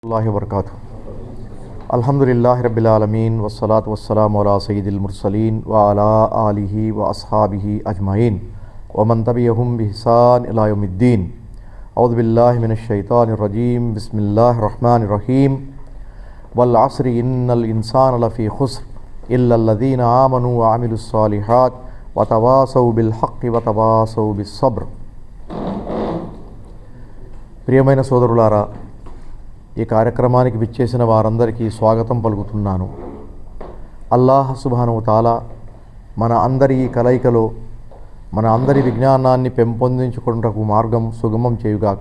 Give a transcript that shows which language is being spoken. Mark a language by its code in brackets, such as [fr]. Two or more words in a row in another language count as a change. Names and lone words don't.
[ar] وبركاته الحمد لله رب العالمين والصلاة والسلام على سيد المرسلين وعلى آله وأصحابه أجمعين ومن تبعهم بإحسان إلى يوم الدين. أعوذ بالله من الشيطان الرجيم بسم الله الرحمن الرحيم. والعصر إن الإنسان لفي خسر إلا الذين آمنوا وعملوا الصالحات وتواصوا بالحق وتواصوا بالصبر. [te] ప్రియమైన సోదరులారా, ఈ కార్యక్రమానికి విచ్చేసిన వారందరికీ స్వాగతం పలుకుతున్నాను. [ar] الله سبحانه وتعالى [te] మన అందరి కలయికలో మన అందరి విజ్ఞానాన్ని పెంపొందించుకొనుటకు మార్గం సుగమం చేయుగాక.